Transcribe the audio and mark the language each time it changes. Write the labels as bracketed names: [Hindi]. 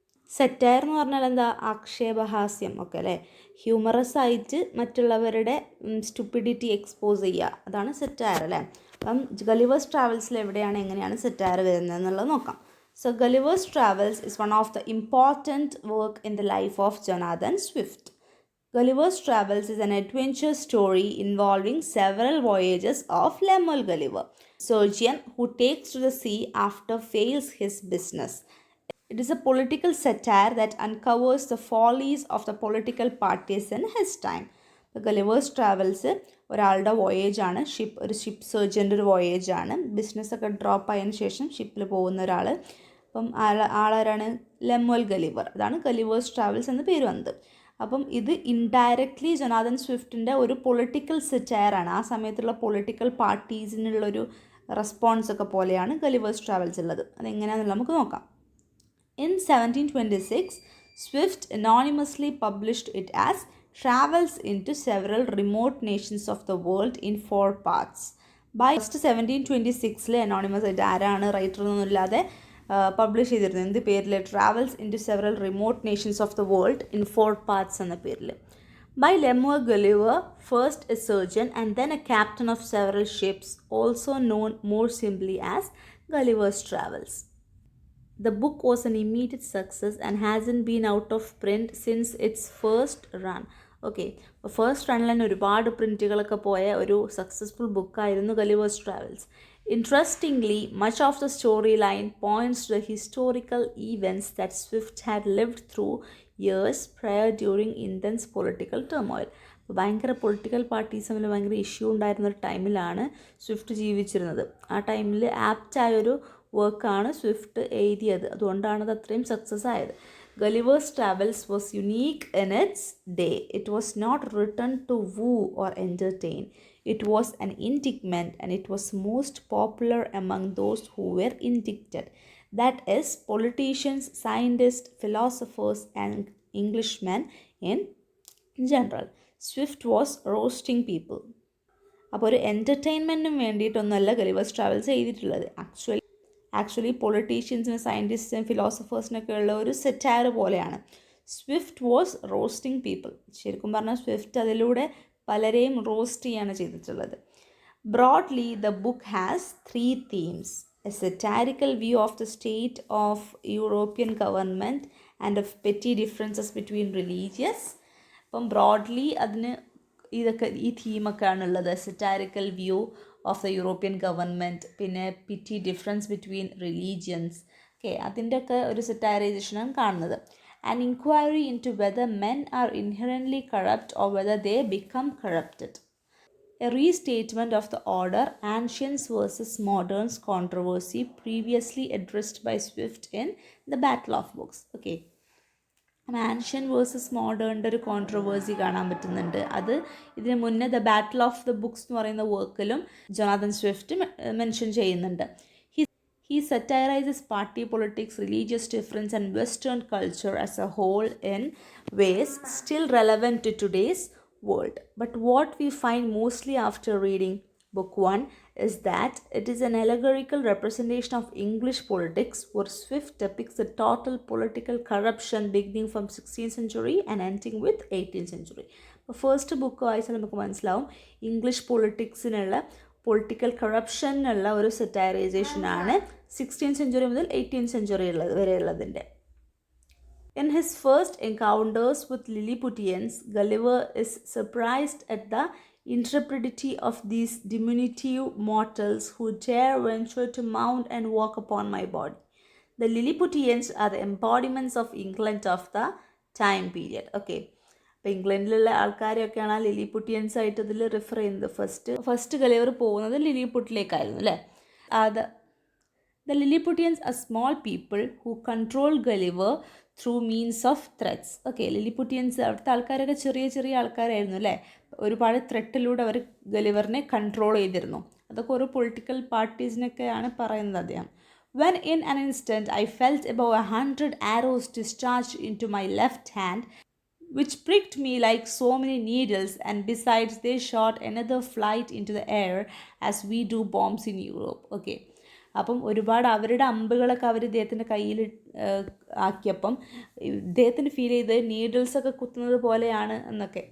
[Malayalam] Satire എന്ന് പറഞ്ഞാൽ എന്താ, ആക്ഷേപഹാസ്യം ഒക്കെ അല്ലേ, ഹ്യൂമറസ് ആയിട്ട് മറ്റുള്ളവരുടെ സ്റ്റുപ്പിഡിറ്റി എക്സ്പോസ് ചെയ്യുക, അതാണ് സെറ്റയർ അല്ലേ. അപ്പം ഗളിവേഴ്സ് ട്രാവൽസിൽ എവിടെയാണ് എങ്ങനെയാണ് സെറ്റയർ വരുന്നത് എന്നുള്ളത് നോക്കാം. [English] So Gulliver's Travels is one of the important work in the life of Jonathan Swift. Gulliver's Travels is an adventure story involving several voyages of Lemuel Gulliver, surgeon who takes to the sea after fails his business. It is a political satire that uncovers the follies of the political parties in his time. [Malayalam] Gulliver's travels ഒരാളുടെ വോയേജാണ്, ഒരു ship സർജൻ്റെ ഒരു വോയേജാണ്. ബിസിനസ്സൊക്കെ drop ആയതിനു ശേഷം ഷിപ്പിൽ പോകുന്ന ഒരാൾ. അപ്പം ആളാരാണ്, ലെമുവൽ ഗലിവർ. അതാണ് ഗളിവേഴ്സ് ട്രാവൽസ് എന്ന് പേര് വന്നത്. അപ്പം ഇത് ഇൻഡയറക്റ്റ്ലി ജൊനാഥൻ സ്വിഫ്റ്റിൻ്റെ ഒരു പൊളിറ്റിക്കൽ സെറ്റയറാണ്. ആ സമയത്തുള്ള പൊളിറ്റിക്കൽ പാർട്ടീസിനുള്ളൊരു റെസ്പോൺസൊക്കെ പോലെയാണ് ഗളിവേഴ്സ് ട്രാവൽസ് ഉള്ളത്. അതെങ്ങനെയാണെന്നുള്ളത് നമുക്ക് നോക്കാം. [English] In 1726, Swift anonymously published it as Travels into Several Remote Nations of the World in 4 parts. [Malayalam] By 1726 anonymous ആയിട്ട് ആരാണ് റൈറ്റർ എന്നൊന്നുമില്ലാതെ പബ്ലിഷ് ചെയ്തിരുന്നത്. എന്ത് പേരിൽ? [English] Travels into Several Remote Nations of the World in 4 parts [Malayalam] എന്ന പേരിൽ. [English] By Lemuel Gulliver, first a surgeon and then a captain of several ships, also known more simply as Gulliver's Travels. The book was an immediate success and hasn't been out of print since its first run. [Malayalam] Okay, അപ്പോൾ first റണ്ണിൽ തന്നെ ഒരുപാട് പ്രിൻറ്റുകളൊക്കെ പോയ ഒരു successful ബുക്കായിരുന്നു Gulliver's travels. [English] Interestingly, much of the storyline points to the historical events that Swift had lived through years prior during intense political turmoil. [Malayalam] അപ്പോൾ ഭയങ്കര political parties തമ്മിൽ ഭയങ്കര issue ഉണ്ടായിരുന്ന ഒരു ടൈമിലാണ് സ്വിഫ്റ്റ് ജീവിച്ചിരുന്നത്. ആ ടൈമിൽ ആപ്റ്റായൊരു വർക്കാണ് സ്വിഫ്റ്റ് എഴുതിയത്. അതുകൊണ്ടാണ് അത് അത്രയും സക്സസ് ആയത്. [English] Gulliver's Travels was unique in its day. It was not written to woo or entertain. It was an indictment, and it was most popular among those who were indicted. That is, politicians, scientists, philosophers, and Englishmen in general. Swift was roasting people. [Malayalam] അപ്പോൾ ഒരു എൻ്റർടൈൻമെൻറ്റിനും വേണ്ടിയിട്ടൊന്നുമല്ല Gulliver's travels എഴുതിയിട്ടുള്ളത്. Actually പൊളിറ്റീഷ്യൻസിനും സയൻറ്റിസ്റ്റിനും ഫിലോസഫേഴ്സിനൊക്കെ ഉള്ള ഒരു satire പോലെയാണ്. [English] Swift was roasting people. [Malayalam] ശരിക്കും പറഞ്ഞാൽ Swift അതിലൂടെ പലരെയും റോസ്റ്റ് ചെയ്യാണ് ചെയ്തിട്ടുള്ളത്. [English] Broadly the book has 3 themes: a satirical view of the state of European government and of petty differences between religious. [Malayalam] അപ്പം ബ്രോഡ്ലി അതിന് ഈ തീമൊക്കെയാണ് ഉള്ളത്. [English] Satirical view of the European government, പിന്നെ petty difference between religions. [Malayalam] ഓക്കെ, അതിൻ്റെയൊക്കെ ഒരു സെറ്റാരൈസേഷനാണ് കാണുന്നത്. [English] An inquiry into whether men are inherently corrupt or whether they become corrupted. A restatement of the order ancients versus moderns controversy previously addressed by Swift in The Battle of Books. [Malayalam] Okay, ancient versus മോഡേണിൻ്റെ ഒരു controversy കാണാൻ പറ്റുന്നുണ്ട്. അത് ഇതിന് മുന്നേ the battle of the books എന്ന് പറയുന്ന വർക്കിലും Jonathan Swift mention ചെയ്യുന്നുണ്ട്. [English] He satirizes party politics, religious difference, and Western culture as a whole in ways still relevant to today's world. But what we find mostly after reading Book 1 is that it is an allegorical representation of English politics, where Swift depicts the total political corruption beginning from 16th century and ending with 18th century. [Malayalam] First book വായിച്ചാൽ നമുക്ക് മനസ്സിലാവും English political കറപ്ഷനുള്ള ഒരു സെറ്റൈറൈസേഷനാണ് 16th century മുതൽ 18th century വരെയുള്ളതിൻ്റെ. [English] In his first encounters with Lilliputians, Gulliver is surprised at the intrepidity of these diminutive mortals who dare venture to mount and walk upon my body. The Lilliputians are the embodiments of England of the time period. [Malayalam] Okay, അപ്പോൾ ഇംഗ്ലണ്ടിലുള്ള ആൾക്കാരെയൊക്കെയാണ് ആ ലിലിപുട്ടിയൻസ് ആയിട്ട് ഇതിൽ refer ചെയ്യുന്നത്. First Gulliver പോകുന്നത് ലിലിപുട്ടിലേക്കായിരുന്നു അല്ലേ. [English] The Lilliputians are small people who control Gulliver through means of threats. [Malayalam] Okay, ലിലിപുട്ടിയൻസ് അവിടുത്തെ ആൾക്കാരൊക്കെ ചെറിയ ആൾക്കാരായിരുന്നു അല്ലേ. ഒരുപാട് ത്രെട്ടിലൂടെ അവർ ഗളിവറിനെ കൺട്രോൾ ചെയ്തിരുന്നു. അതൊക്കെ ഒരു പൊളിറ്റിക്കൽ പാർട്ടീസിനൊക്കെയാണ് പറയുന്നത് അദ്ദേഹം. [English] When in an instant I felt above 100 arrows discharged into my left hand, which pricked me like so many needles, and besides they shot another flight into the air as we do bombs in Europe. Okay, [Malayalam] അപ്പം ഒരുപാട് അവരുടെ അമ്പുകളൊക്കെ അവർ ഇദ്ദേഹത്തിൻ്റെ കയ്യിൽ ആക്കിയപ്പം ഇദ്ദേഹത്തിന് feel ചെയ്ത് നീഡിൽസൊക്കെ കുത്തുന്നത് പോലെയാണ് എന്നൊക്കെ.